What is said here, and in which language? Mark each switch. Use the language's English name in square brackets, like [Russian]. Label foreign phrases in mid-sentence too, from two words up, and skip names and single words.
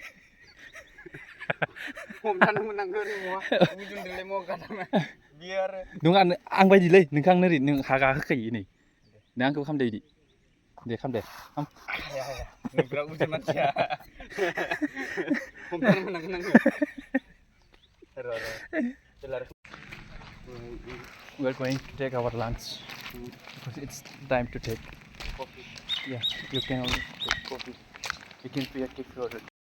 [Bodo] हमथानो मोननांगौ ओरै उजनदोलाय मवा गानामा बियो आरो नङा आं बायदिलै नोंखौ आं ओरै नों हा गाखोखायो नै नों आंखौ खामदो इदि दे खाम दे खाम हाया हाया नों बिराद उजन मानसिया हमथानो मोननांगोन आङो [English] We're going to take our lunch because it's time to take coffee yeah you can only take coffee you can pay a tip for it